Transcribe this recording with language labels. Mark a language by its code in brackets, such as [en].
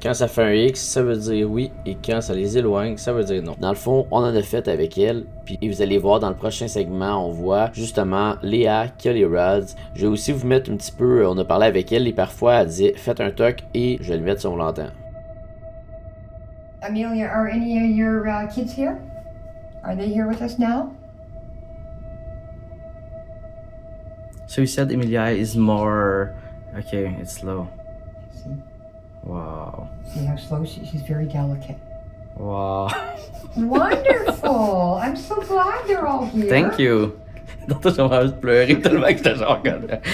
[fr] Quand ça fait un X, ça veut dire oui, et quand ça les éloigne, ça veut dire non. Dans le fond, on en a fait avec elle, puis vous allez voir dans le prochain segment, on voit justement Léa qui a les rods. Je vais aussi vous mettre un petit peu, on a parlé avec elle, et parfois elle disait faites un toc, et je vais le mettre si on l'entend. [en] Amelia, are any of your kids here? Are they here with us now? So you said Emilia is more... Okay, it's slow. See? Wow. See how slow she's very delicate. Wow. Wonderful! I'm so glad they're all here. Thank you. [fr] Tantôt, j'ai envie de pleurer tellement que j'étais genre comme...